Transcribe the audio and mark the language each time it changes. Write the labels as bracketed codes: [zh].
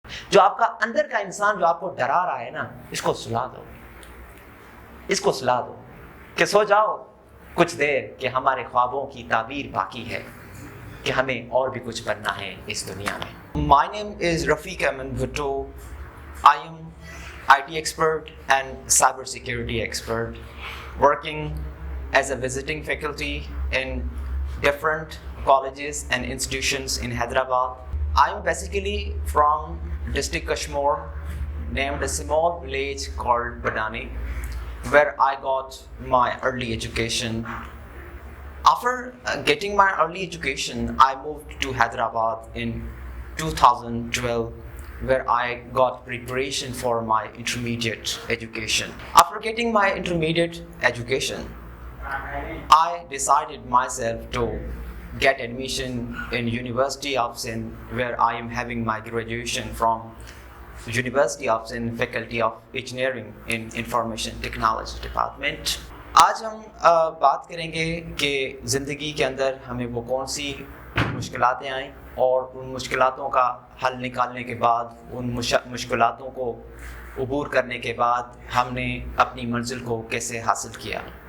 [ur] جو آپ کا اندر کا انسان جو آپ کو ڈرا رہا ہے نا، اس کو سلا دو، اس کو سلا دو کہ سو جاؤ کچھ دیر، کہ ہمارے خوابوں کی تعبیر باقی ہے، کہ ہمیں اور بھی کچھ بننا ہے اس دنیا میں. [en] My name is Rafiq Ahmed Bhutto. I am IT expert and cybersecurity expert working as a visiting faculty in different colleges and institutions in Hyderabad. I am basically from district Kashmir, named a small village called Badani, where I got my early education. After getting my early education, I moved to Hyderabad in 2012, where I got preparation for my intermediate education. After getting my intermediate education, I decided myself to get admission in University of Sindh, where I am having my graduation from University of Sindh, Faculty of Engineering in Information Technology Department. [ur] آج ہم بات کریں گے کہ زندگی کے اندر ہمیں وہ کون سی مشکلاتیں آئیں، اور ان مشکلاتوں کا حل نکالنے کے بعد، ان مشکلاتوں کو عبور کرنے کے بعد ہم نے اپنی منزل کو کیسے حاصل کیا.